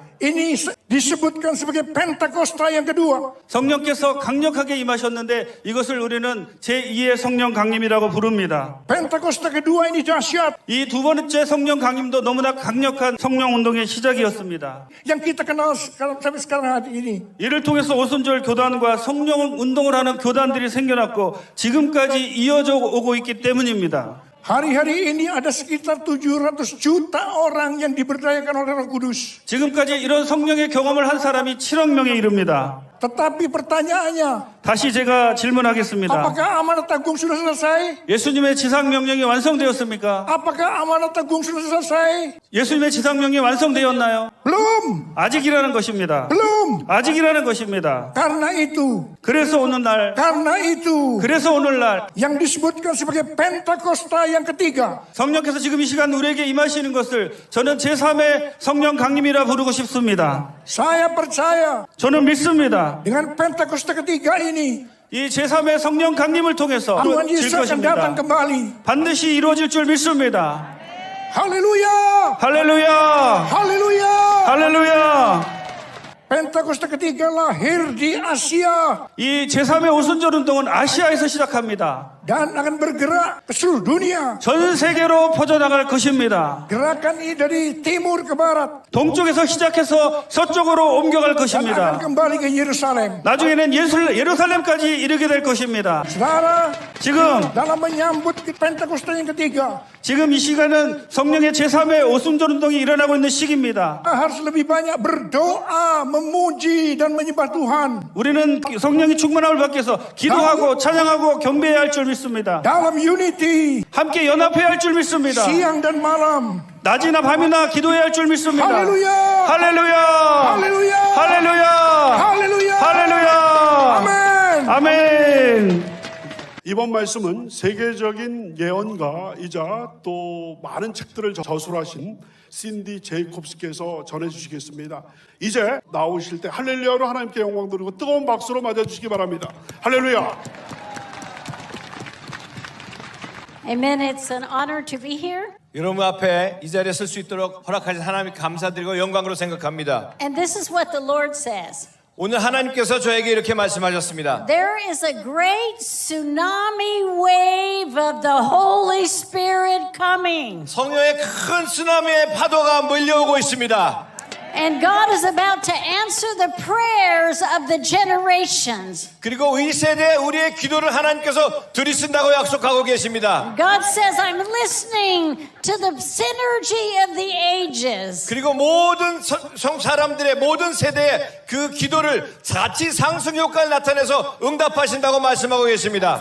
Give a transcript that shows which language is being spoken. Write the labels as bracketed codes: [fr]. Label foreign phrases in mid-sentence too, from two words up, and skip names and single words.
[id] Ini disebutkan sebagai Pentakosta yang kedua. [ko] 성령께서 강력하게 임하셨는데 이것을 우리는 제2의 성령 강림이라고 부릅니다. [id] Pentakosta kedua ini dahsyat. [ko] 이 두 번째 성령 강림도 너무나 강력한 성령 운동의 시작이었습니다. [id] Yang kita kenal sampai sekarang hari ini. [ko] 이를 통해서 오순절 교단과 성령 운동을 하는 교단들이 생겨났고 지금까지 이어져 오고 있기 때문입니다. [id] Hari-hari ini ada sekitar 700 juta orang yang diberdayakan oleh Roh Kudus. [ko] 지금까지 이런 성령의 경험을 한 사람이 7억 명에 이릅니다. [id] Tetapi pertanyaannya, [ko] 다시 제가 질문하겠습니다. [id] apakah amanat agung sudah selesai? [ko] 예수님의 지상 명령이 완성되었습니까? [id] Apakah amanat agung sudah selesai? [ko] 예수님의 지상 명령이 완성되었나요? [id] Belum. [ko] 아직이라는 것입니다. [id] Belum. [ko] 아직이라는 것입니다. [id] Karena itu, [ko] 그래서 오늘날 [id] yang disebutkan sebagai Pentakosta yang ketiga. [ko] 성령께서 지금 이 시간 우리에게 임하시는 것을 저는 제3의 성령 강림이라 부르고 싶습니다. [id] Saya percaya [ko] 저는 믿습니다. [id] dengan Pentakosta ketiga ini, [ko] 이 제3의 성령 강림을 통해서 [id] Tuhan [ko] 이루어질 [id] Yesus akan datang [ko] 것입니다. [id] kembali. [ko] 반드시 이루어질 줄 믿습니다. [id] Haleluya. [ko] 할렐루야! [id] Haleluya. [ko] 할렐루야! [id] Pentakosta ketiga lahir di Asia [ko] 이 제3의 오순절 운동은 아시아에서 시작합니다. [id] dan akan bergerak ke seluruh dunia. [ko] 전 세계로 퍼져나갈 것입니다. [id] Gerakan ini dari timur ke barat [ko] 동쪽에서 시작해서 서쪽으로 옮겨갈 [id] dan akan [ko] 것입니다. [id] kembali ke Yerusalem. [ko] 나중에는 예루살렘까지 이르게 될 것입니다. [id] Saudara, [ko] 지금 [id] dalam menyambut Pentakosta yang ketiga, [ko] 이 시간은 성령의 제3의 오순절 운동이 일어나고 있는 시기입니다. [id] harus lebih banyak berdoa, memuji dan menyembah Tuhan. [ko] 우리는 성령이 충만함을 받기 위해서 기도하고 찬양하고 경배해야 할 줄 믿습니다. [id] Dalam unity, [ko] 함께 연합해야 할 줄 믿습니다. [id] siang dan malam. [ko] 낮이나 밤이나 기도해야 할 줄 믿습니다. 할렐루야! 할렐루야! 할렐루야! 할렐루야! 할렐루야! 할렐루야! 아멘! 아멘! 이번 말씀은 세계적인 예언가이자 또 많은 책들을 저술하신 신디 제이콥스께서 전해주시겠습니다. 이제 나오실 때 할렐루야로 하나님께 영광 드리고 뜨거운 박수로 맞아주시기 바랍니다. 할렐루야. [en] Amen. It's an honor to be here. [ko] 여러분 앞에 이 자리에 설 수 있도록 허락하신 하나님 감사드리고 영광으로 생각합니다. [en] And this is what the Lord says. [ko] 오늘 하나님께서 저에게 이렇게 말씀하셨습니다. [en] There is a great tsunami wave of the Holy Spirit coming. [ko] 성령의 큰 쓰나미의 파도가 몰려오고 있습니다. [en] And God is about to answer the prayers of the generations. [ko] 그리고 이 세대에 우리의 기도를 하나님께서 들으신다고 약속하고 계십니다. [en] God says, I'm listening to the synergy of the ages. [ko] 그리고 모든 사람들의 모든 세대의 그 기도를 같이 상승 효과를 나타내서 응답하신다고 말씀하고 계십니다.